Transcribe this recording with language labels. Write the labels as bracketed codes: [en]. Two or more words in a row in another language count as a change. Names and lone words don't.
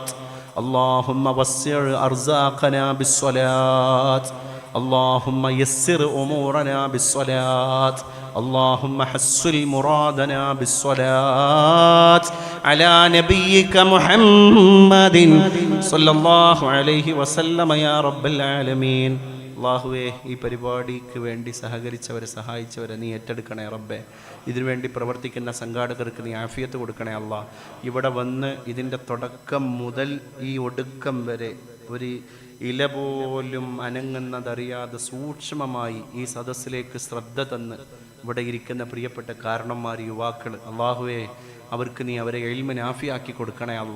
[ar] اللهم وسع أرزاقنا بالصلاة. اللهم يسر أمورنا بالصلاة. اللهم حصل مرادنا بالصلاة على نبيك محمد صلى الله عليه وسلم يا رب العالمين. [ml] അള്ളാഹുവേ, ഈ പരിപാടിക്ക് വേണ്ടി സഹകരിച്ചവരെ സഹായിച്ചവരെ നീ ഏറ്റെടുക്കണേ റബ്ബേ. ഇതിനുവേണ്ടി പ്രവർത്തിക്കുന്ന സംഘാടകർക്ക് നീ ആഫിയത്ത് കൊടുക്കണേ അല്ലാ. ഇവിടെ വന്ന് ഇതിൻ്റെ തുടക്കം മുതൽ ഈ ഒടുക്കം വരെ ഒരു ഇല പോലും അനങ്ങുന്നതറിയാതെ സൂക്ഷ്മമായി ഈ സദസ്സിലേക്ക് ശ്രദ്ധ തന്ന് ഇവിടെ ഇരിക്കുന്ന പ്രിയപ്പെട്ട കാരണന്മാർ, യുവാക്കൾ, അള്ളാഹുവേ, അവർക്ക് നീ അവരെ ഇൽമിനെ ആഫിയാക്കി കൊടുക്കണേ അല്ലാ.